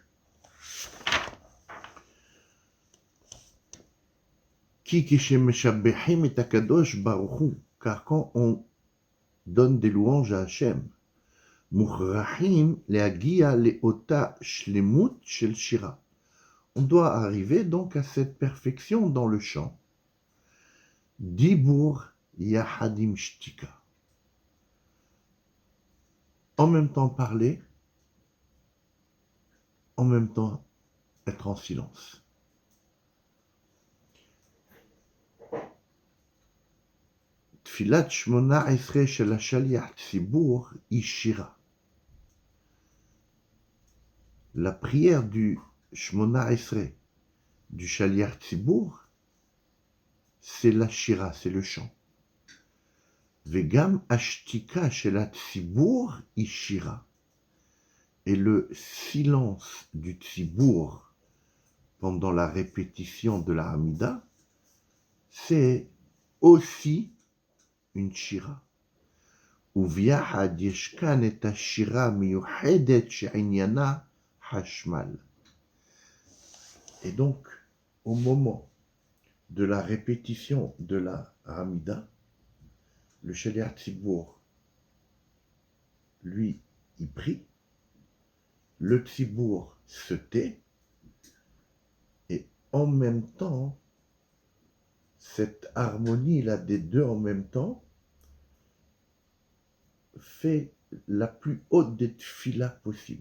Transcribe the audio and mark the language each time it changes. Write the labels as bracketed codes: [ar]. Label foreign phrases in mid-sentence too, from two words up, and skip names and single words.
[fr] Car quand on donne des louanges à Hachem, on doit arriver donc à cette perfection dans le chant. [he] דיבור יחדיו שתיקה. [fr] En même temps parler, en même temps être en silence. [he] תפילת שמונה עשרה של השליח ציבור היא שירה. [fr] La prière du [he] שמונה עשרה, [fr] du [he] שליח ציבור, [fr] c'est la shira, c'est le chant. [he] וגם השתיקה של ציבור היא שירה. [fr] Et le silence du tzibur pendant la répétition de la Hamida, c'est aussi une shira. [he] וביחד יש כאן את השירה המיוחדת שעניינה hashmal. [fr] Et donc, au moment de la répétition de la Hamida, le [he] שליח ציבור, [fr] lui, il prie, le Tzibur se tait, et en même temps, cette harmonie-là des deux en même temps fait la plus haute des tfilas possible.